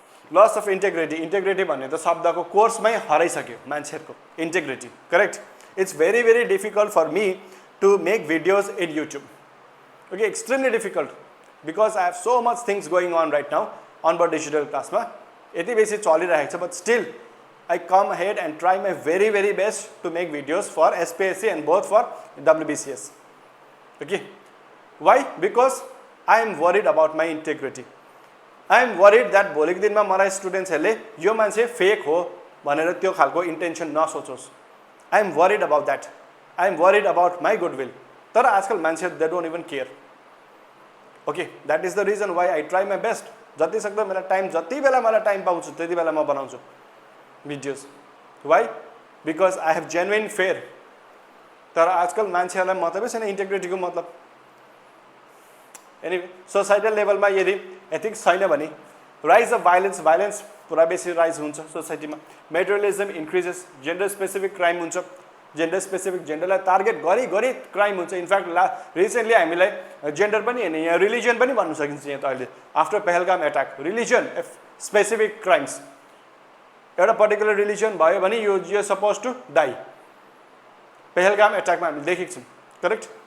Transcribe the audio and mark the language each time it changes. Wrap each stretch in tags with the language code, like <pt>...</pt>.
<ne>Loss of integrity भन्ने त शब्दको कोर्समै हराइसक्यो मान्छेहरूको integrity correct</ne> <en>it's very very difficult for me to make videos in YouTube</en> <ne>okay extremely difficult because I have so much things going on right now अनबर्ड digital क्लासमा यति बेसी चलिरहेको छ but still</ne> <en>I come ahead and try my very very best to make videos for SPSC and both for WBCS. Okay, why? Because I am worried about my integrity. I am worried that</en> <ne>भोलिको दिनमा मलाई स्टुडेन्ट्सहरूले यो मान्छे fake हो भनेर त्यो खालको intention नसोचोस्</ne> <en>I am worried about that. I am worried about my goodwill.</en> <ne>तर आजकल मान्छेहरू</ne> <en>they don't even care. Okay, that is the reason why I try my best.</en> <ne>जति सक्दो मेरो टाइम जति बेला मलाई टाइम पाउँछु त्यति बेला म बनाउँछु</ne> <en>videos. Why? Because I have genuine fear.</en> <ne>तर आजकल मान्छेहरूलाई मतलबै छैन इन्टेग्रिटीको मतलब एनी सोसाइटल लेभलमा यदि एथिक्स छैन भने राइज अफ भाइलेन्स पुरा बेसी राइज हुन्छ सोसाइटीमा मेटेरियलिजम इन्क्रिजेस जेन्डर स्पेसिफिक क्राइम हुन्छ जेन्डर स्पेसिफिक जेन्डरलाई टार्गेट गरी क्राइम हुन्छ इनफ्याक्ट रिसेन्टली हामीलाई जेन्डर पनि होइन यहाँ रिलिजन पनि भन्नु सकिन्छ यहाँ त अहिले after Pahalgam attack religion specific crimes एउटा पर्टिकुलर रिलिजन भयो भने यो सपोज टु डाई पहलगाम एट्याकमा हामीले देखेको छौँ करेक्ट</ne>